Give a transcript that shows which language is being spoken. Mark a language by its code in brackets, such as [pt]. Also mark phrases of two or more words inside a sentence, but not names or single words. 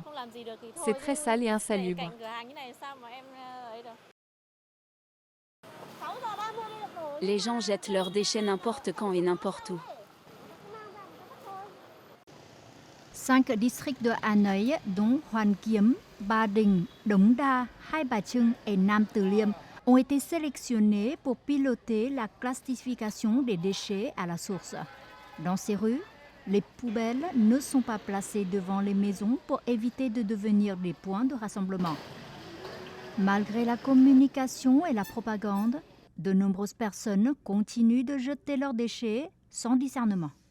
[fr] C'est très sale et insalubre. Les gens jettent leurs déchets n'importe quand et n'importe où. 5 districts de Hanoï, dont Hoan Kiem, Ba Đình, Đống Đa, Hai Bà Trưng et Nam Từ Liêm, ont été sélectionnés pour piloter la classification des déchets à la source. Dans ces rues, les poubelles ne sont pas placées devant les maisons pour éviter de devenir des points de rassemblement. Malgré la communication et la propagande, de nombreuses personnes continuent de jeter leurs déchets sans discernement.